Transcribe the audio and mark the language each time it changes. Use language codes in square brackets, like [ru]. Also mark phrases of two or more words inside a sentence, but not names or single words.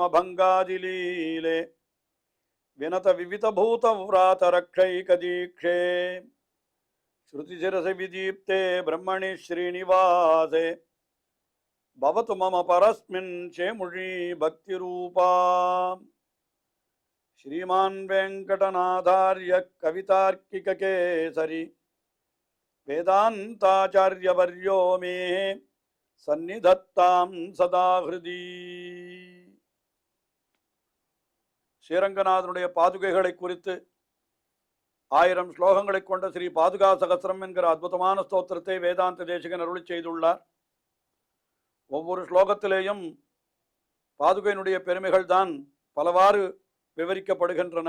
[sa] भङ्गादिलीले विनत विविध भूत व्रात रक्षैकदीक्षे श्रुतिशिरसि विदीप्ते ब्रह्मणि श्रीनिवासे भवतु मम परस्मिन् शेमुषी भक्तिरूपा श्रीमान् वेंकटनाथार्य कवितार्किककेसरी वेदान्ताचार्यवर्यो मे सन्निधत्तां सदा हृदि [ta] ஸ்ரீரங்கநாதனுடைய பாதுகைகளை குறித்து 1000 ஸ்லோகங்களை கொண்ட ஸ்ரீ பாதுகா சகஸ்ரம் என்கிற அற்புதமான ஸ்தோத்திரத்தை வேதாந்த தேசிகன் அருளி செய்துள்ளார். ஒவ்வொரு ஸ்லோகத்திலேயும் பாதுகையினுடைய பெருமைகள் தான் பலவாறு விவரிக்கப்படுகின்றன.